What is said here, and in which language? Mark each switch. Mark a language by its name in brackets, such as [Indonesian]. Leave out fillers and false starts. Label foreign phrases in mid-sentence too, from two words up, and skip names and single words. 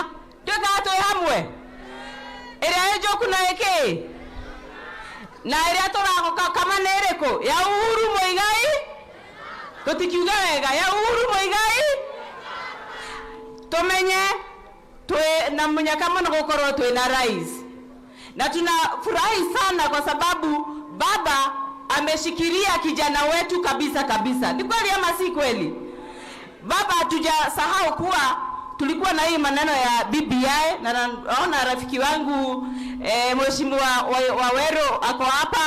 [Kikuyu] Tuga twi hamwe. Iria ejoku na eke. Na iria turagoka kama nereko ya Uhuru Muigai. Tutikiuga wega ya Uhuru Muigai. Tumenye twe na munyaka muno gukorwo twe na rais. [Swahili] Na tunafurahi sana kwa sababu baba ameshikilia kijana wetu kabisa. Ni kweli ama si kweli? Baba hatujasahau kuwa tulikuwa na hii maneno ya BBI, na naona rafiki wangu mheshimiwa Waweru ako hapa.